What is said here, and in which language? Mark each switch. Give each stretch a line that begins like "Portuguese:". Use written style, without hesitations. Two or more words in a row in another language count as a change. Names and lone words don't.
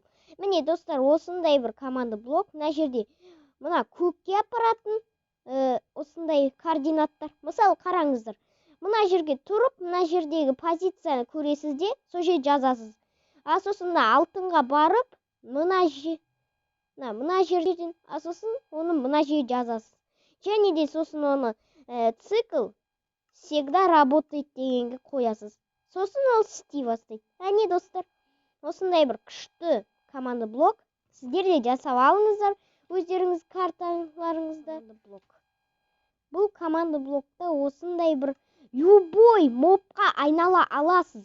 Kazakh: Міне достар, осындай бір команда блок. Мына жерде мына көкке апаратын осындай координаттар. Мысалы, қараңыздар. Мына жерге тұрып, мына жердегі позицияны көресіз де, сол жерге жазасыз. Сосын алтынға барып, мына жерден, сосын оны мына жерге жазасыз. Және де сосын оны
Russian: цикл всегда работает
Kazakh: дегенге қоясыз. Сосын ол істей бастайды. Не достар, осындай бір күшті команда блок. Сіздер де жасап алыңыздар өздеріңіз карталарыңызда. Бұл команда блокта осындай бір любой мобқа айнала аласыз.